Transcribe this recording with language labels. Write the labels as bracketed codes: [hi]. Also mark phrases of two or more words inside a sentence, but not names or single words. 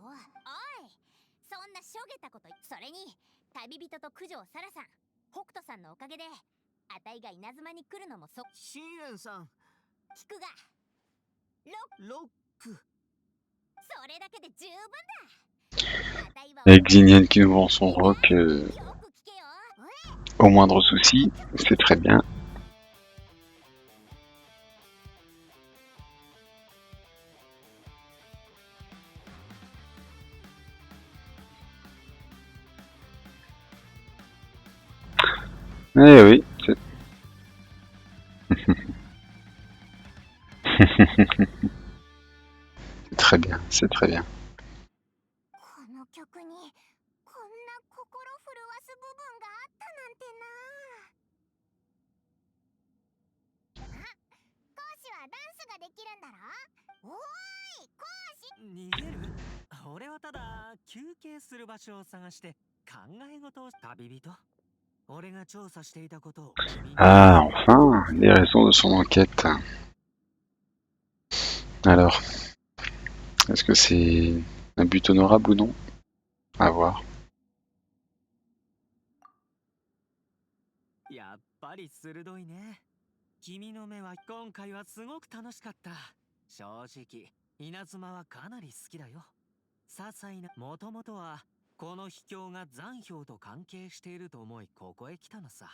[ja] おい、そんなしょげたこと。それに旅人と九条沙羅さん、北斗さんのおかげであたいが稲妻に来るのもシーレンさん聞くがロック。それだけで十分だ。 [fr] Avec Xinian qui nous vend son rock au moindre souci, c'est très bien. Eh oui, c'est... c'est très bien, c'est très bien. [ja] この曲にこんな心震わす部分があったなんてな。あ、講師はダンスができるんだろ。おーい、講師。逃げる？俺はただ休憩する場所を探して考え事を。旅人、俺が調査していたことを。 [fr] Ah, enfin, les raisons de son enquête. Alors, est-ce que c'est un but honorable ou non? À voir. [ja] やっぱり鋭いね。君の目は今回はすごく楽しかった。正直、稲妻はかなり好きだよ。些細な、もともとはこの秘境が残氷と関係していると思いここへ来たのさ。